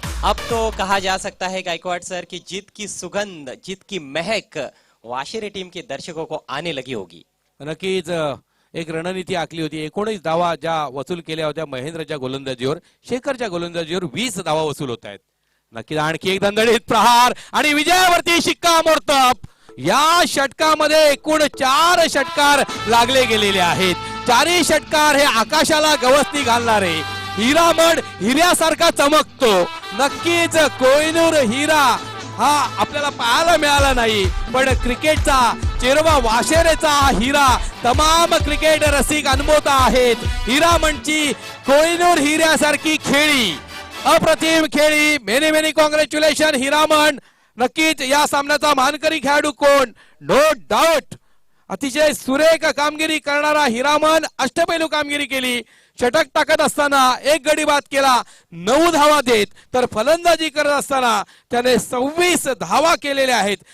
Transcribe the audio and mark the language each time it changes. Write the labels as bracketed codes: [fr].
[hi] अब तो कहा जा सकता है गायकवाड़ सर कि जीत की सुगंध, जीत की महक वाशिरे टीम के दर्शकों को आने लगी होगी। [mr] नक्कीच एक रणनीती आखली होती। 19 धावा ज्या वसूल केल्या होत्या महेंद्रच्या गोलंदाजीवर, शेखरच्या गोलंदाजीवर 20 धावा वसूल होत आहेत। नक्कीच आणखी एक दणदणीत प्रहार आणि विजयावरती शिक्कामोर्तब। या षटकामध्ये एकूण 4 षटकार लागले गेलेले आहेत। 4ही षटकार हे आकाशाला गवसणी घालणारे, हिरामण हिऱ्यासारखा चमकतो। नक्कीच कोहिनूर हिरा हा आपल्याला पाहायला मिळाला नाही, पण क्रिकेटचा चेरवा वाशेरेचा हिरा तमाम क्रिकेट रसिक अनुभवत आहेत। हिरामणची कोहिनूर हिऱ्यासारखी खेळी, अप्रतिम खेळी। [en] Many many congratulation Hiraman. [mr] नक्कीच या सामन्याचा मानकरी खेळाडू कोण? [en] no doubt [mr] अतिशय सुरेख कामगिरी करणारा हिरामण, अष्टपैलू कामगिरी केली। षटक टाकत असताना एक गडी बाद केला, 9 धावा देत, तर फलंदाजी करत असताना त्याने 26 धावा केलेल्या आहेत।